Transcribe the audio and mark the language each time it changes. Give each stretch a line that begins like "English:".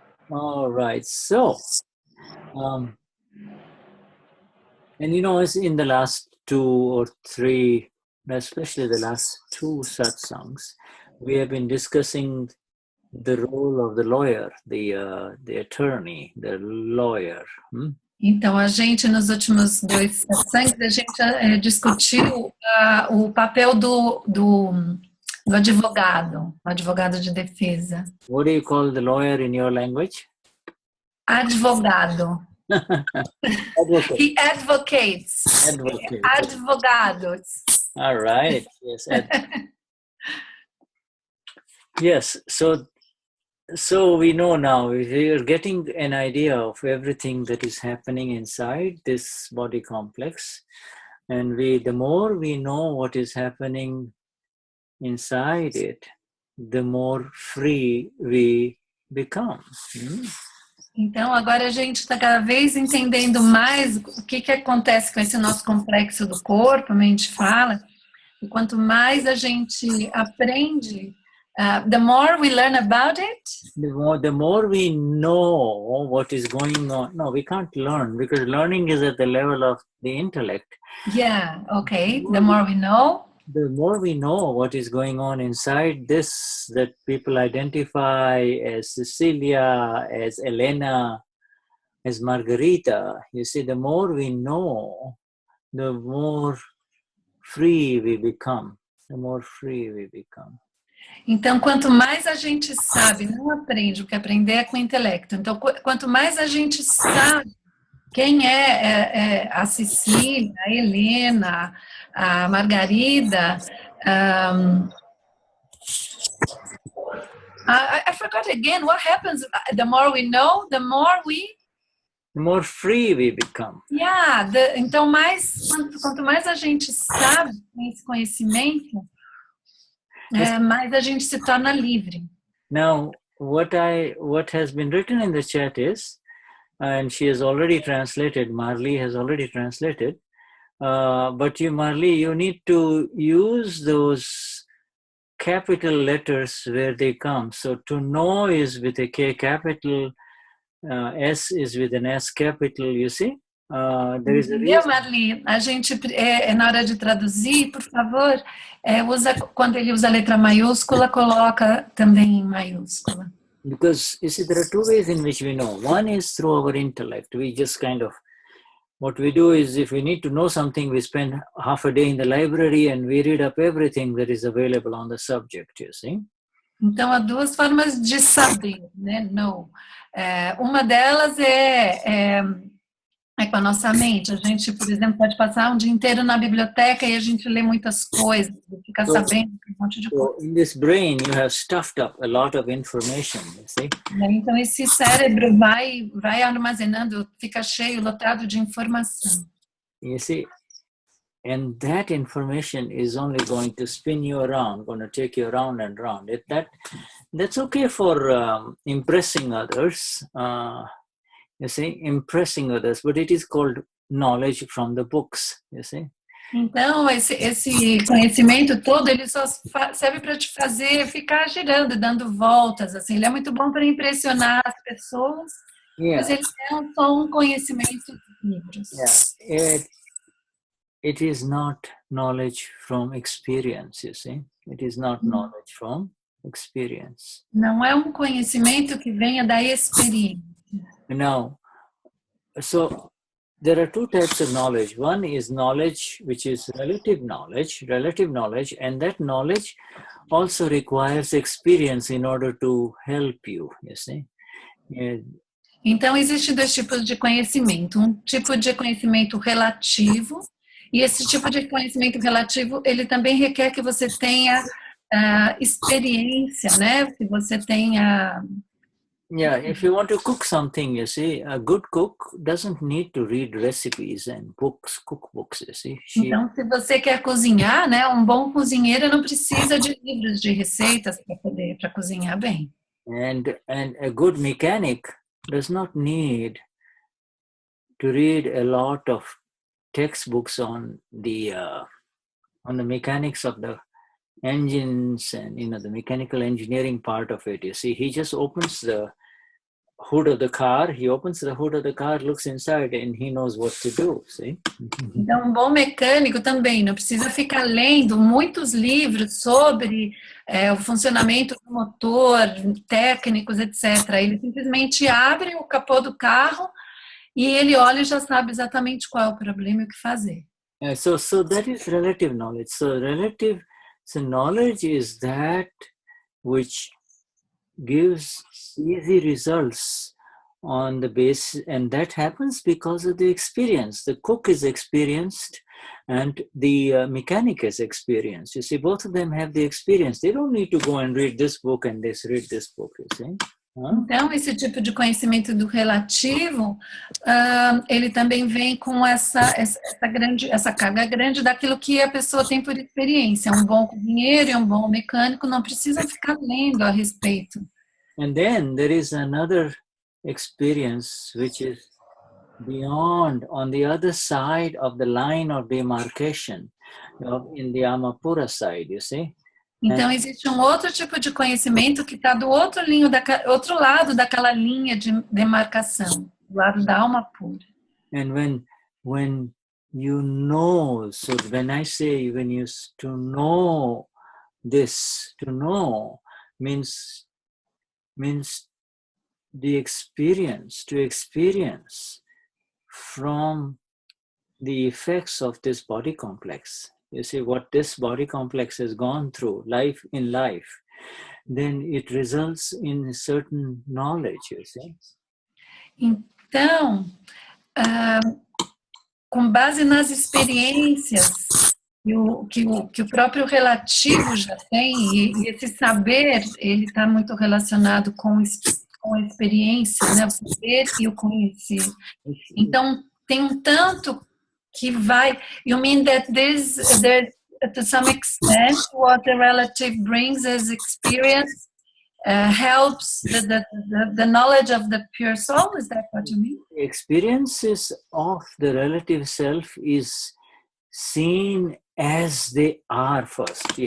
English: All right, so, and you know, as in the last 2 or 3, especially the last 2 satsangs, we have been discussing the role of the lawyer, the attorney, the lawyer.
Portuguese: Então, a gente, nos últimos 2 satsangs, a gente discutiu o papel do advogado, o advogado de defesa.
English: What do you call the lawyer in your language?
Portuguese: Advogado.
English: Advocate. He advocates. Advocate.
Portuguese: Advogados.
English: All right. Yes. Yes. So we know now, we are getting an idea of everything that is happening inside this body complex. And the more we know what is happening inside it, the more free we become.
Portuguese: Então, agora a gente está cada vez entendendo mais o que acontece com esse nosso complexo do corpo, a gente fala, e quanto mais a gente aprende,
English: the more we learn about it. The more we know what is going on. No, we can't learn, because learning is at the level of the intellect. Yeah, okay. The more we know. The more we know what is going on inside this, that people identify as Cecilia, as Helena, as Margarita, you see, the more we know, the more free we become. The more free we become.
Portuguese: Então, quanto mais a gente sabe, não aprende, o que aprender é com o intelecto. Então, quanto mais a gente sabe quem é a Cecília, a Helena, a Margarida,
English: I forgot again, what happens? The more we know, the more free we become.
Portuguese: Yeah, então quanto mais a gente sabe, tem esse conhecimento, mais a gente se torna livre.
English: Now, what has been written in the chat is, and she has already translated, Marli has already translated, but Marli, you need to use those capital letters where they come. So to know is with a K capital, S is with an S capital, you see? There is a reason.
Portuguese: Marli, a gente, na hora de traduzir, por favor, quando ele usa a letra maiúscula, coloca também em maiúscula.
English: Because, you see, there are 2 ways in which we know. One is through our intellect. We just what we do is, if we need to know something, we spend half a day in the library and we read up everything that is available on the subject, you see?
Portuguese: Então, há 2 formas de saber, né? Know. Uma delas é É com a nossa mente. A gente, por exemplo, pode passar um dia inteiro na biblioteca e a gente lê muitas coisas, fica sabendo um monte de coisa.
English: So in this brain, you have stuffed up a lot of information, you see.
Portuguese: Então, esse cérebro vai armazenando, fica cheio, lotado de informação.
English: You see, and that information is only going to spin you around, going to take you around and around. That's okay for impressing others, you see, impressing others, but it is called knowledge from the books, you see.
Portuguese: Então, esse conhecimento todo, ele só serve para te fazer ficar girando, dando voltas, assim. Ele é muito bom para impressionar as pessoas, mas ele é só um conhecimento de livros.
English: Yeah. It is not knowledge from experience, you see. It is not knowledge from experience.
Portuguese: Não é um conhecimento que venha da experiência.
English: Now, so there are two types of knowledge. One is knowledge which is relative knowledge, and that knowledge also requires experience in order to help you see.
Portuguese: Então, existem dois tipos de conhecimento. Um tipo de conhecimento relativo, e esse tipo de conhecimento relativo, ele também requer que você tenha experiência, né? Que você tenha...
English: Yeah, if you want to cook something, you see, a good cook doesn't need to read recipes and books, cookbooks, you see.
Portuguese: Então, se você quer cozinhar, né? Um bom cozinheiro não precisa de livros de receitas para cozinhar bem.
English: And a good mechanic does not need to read a lot of textbooks on the mechanics of the engines and the mechanical engineering part of it. You see, he just opens the hood of the car, looks inside, and he knows what to do. See?
Portuguese: Então, um bom mecânico também não precisa ficar lendo muitos livros sobre o funcionamento do motor, técnicos, etc. Ele simplesmente abre o capô do carro e ele olha e já sabe exatamente qual é o problema e o que fazer.
English: So that is relative knowledge. So knowledge is that which gives easy results on the basis, and that happens because of the experience. The cook is experienced and the mechanic is experienced. You see, both of them have the experience. They don't need to go and read this book and read this book, you see.
Portuguese: Então, esse tipo de conhecimento do relativo, ele também vem com essa carga grande daquilo que a pessoa tem por experiência. Um bom cozinheiro e um bom mecânico não precisam ficar lendo a respeito.
English: And then there is another experience which is beyond, on the other side of the line of demarcation, in the Amapura side, you see.
Portuguese: Então, existe um outro tipo de conhecimento que está do outro lado daquela linha de demarcação, do lado da alma pura.
English: And when you know, so when I say to know this, to know means the experience, to experience from the effects of this body complex. You see what this body complex has gone through in life, then it results in certain knowledge, you see.
Portuguese: Então, com base nas experiências que o próprio relativo já tem, e esse saber, ele está muito relacionado com a experiência, né? O saber e o conhecer. Então, tem um tanto que vai,
English: you mean that there's to some extent what the relative brings as experience helps the knowledge of the pure soul? Is that what you mean? The experiences of the relative self is seen as they are first.